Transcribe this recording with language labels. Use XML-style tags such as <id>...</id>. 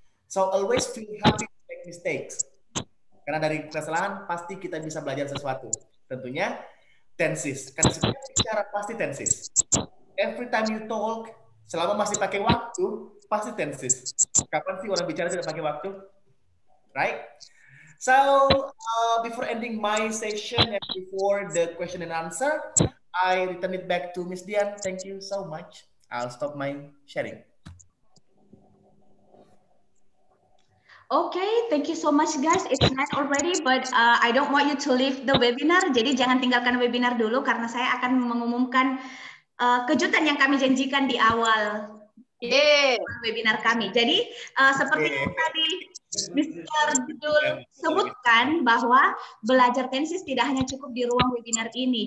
<en>So always feel happy to make mistakes.</en> <id>Karena dari kesalahan pasti kita bisa belajar sesuatu. Tentunya tenses. Karena setiap bicara pasti tenses.</id> <en>Every time you talk,</en> <id>selama masih pakai waktu, pasti tenses. Kapan sih orang bicara tidak pakai waktu?</id> <en>Right? So before ending my session and before the question and answer, I return it back to Miss Dian. Thank you so much. I'll stop my sharing. Okay, thank you so much guys. It's night already, but I don't want you to leave the webinar.</en> <id>Jadi jangan tinggalkan webinar dulu karena saya akan mengumumkan kejutan yang kami janjikan di awal webinar kami. Jadi seperti yang tadi Mr. Judul sebutkan bahwa belajar tenses tidak hanya cukup di ruang webinar ini.</id>